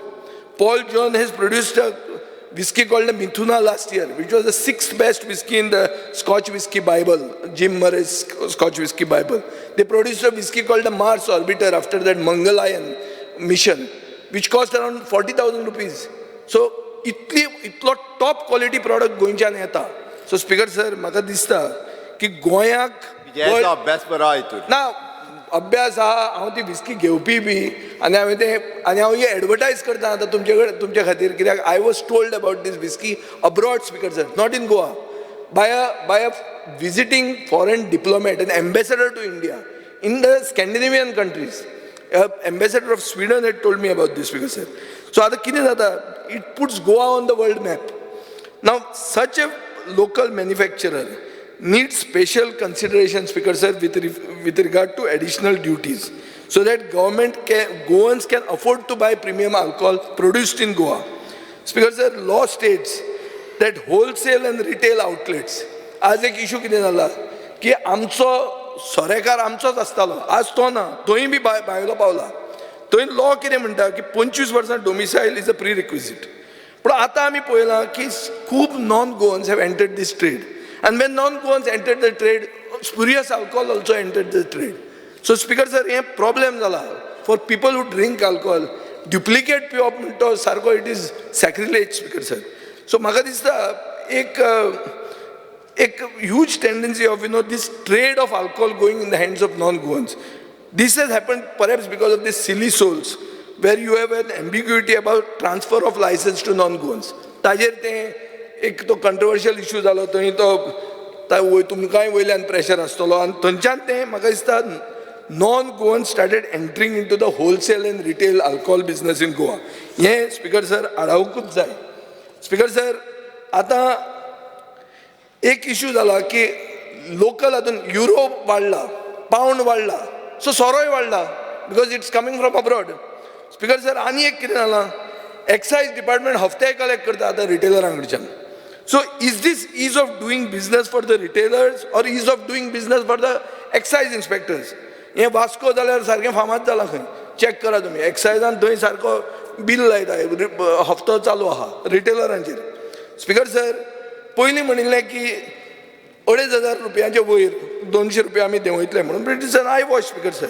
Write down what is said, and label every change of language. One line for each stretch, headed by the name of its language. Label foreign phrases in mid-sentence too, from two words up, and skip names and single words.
English: Paul John has produced a whiskey called the Mithuna last year, which was the 6th best whiskey in the Scotch Whiskey Bible, Jim Murray's Scotch Whiskey Bible. They produced a whiskey called the Mars Orbiter after that Mangalayan mission, which cost around 40,000 rupees.
Konkani: So, itlo
English: top quality product
Konkani: गोंयच्यान येता.
English: So, Speaker sir,
Konkani: म्हाका दिसता की गोंयाक विजयाचो अभ्यास बरो हितून ना अभ्यास आहा, हांव ती विस्की घेवपी बी आनी हांव ही एडवर्टायज करता आतां तुमच्या खातीर कित्याक
English: I was told about this whiskey abroad Speaker sir not in Goa by a visiting foreign diplomat an ambassador to India in the Scandinavian countries ambassador of Sweden had told me about this Speaker sir so
Konkani: आतां कितें जाता
English: it puts Goa on the world map now such a local manufacturer needs special consideration, Speaker sir, with regard to additional duties, so that Goans can afford to buy premium alcohol produced in Goa. Speaker sir, law states that wholesale and retail outlets.
Konkani: आज एक इशू कितें जाला की आमचो सोरेकार आमचोच आसतालो आज तो ना तोय बी भायलो पावला थंय लॉ कितें म्हणटा की 25 वर्सां
English: domicile is a prerequisite
Konkani: पूण आतां आमी पळयलां की खूब
English: non Goans have entered this trade. And when non-Goans entered the trade, spurious alcohol also entered the trade. So, Speaker sir, a problem zala for people who drink alcohol. Duplicate pure
Konkani: minto sarko,
English: it is sacrilege, Speaker sir. So,
Konkani: म्हाका दिसता एक
English: huge tendency of this trade of alcohol going in the hands of non-Goans. This has happened perhaps because of these silly souls, where you have an ambiguity about transfer of license to non-Goans.
Konkani: ताजेर तें एक तो कंट्रोवर्शियल इशू जालो थंय तो तुमकांय वयल्यान प्रेशर आसतलो आनी थंयच्यान तें म्हाका दिसता
English: non Goan started entering into the wholesale and retail alcohol business in Goa
Konkani: हें
English: Speaker sir
Konkani: आडावकूच जाय.
English: Speaker sir
Konkani: आतां एक इशू जाला की लोकल हातून युरो वाडला पावंड वाडला सो सोरोय वाडला
English: because it's coming from abroad. Speaker sir
Konkani: आनी एक कितें जालां
English: excise department
Konkani: हफ्ते कलेक्ट करता आतां रिटेलरां कडच्यान.
English: So is this ease of doing business for the retailers or ease of doing business for the excise inspectors?
Konkani: हे वास्को जाल्यार सारकें फामाद जालां खंय चॅक करा तुमी एक्सायजान थंय सारको बील लायता हफ्तो चालू आहा रिटेलरांचेर.
English: Speaker sir
Konkani: पयलीं म्हणिल्लें की 2,500 रुपयांचे वयर 200 रुपया आमी देंवयतले म्हणून
English: but it's an eyewash Speaker sir.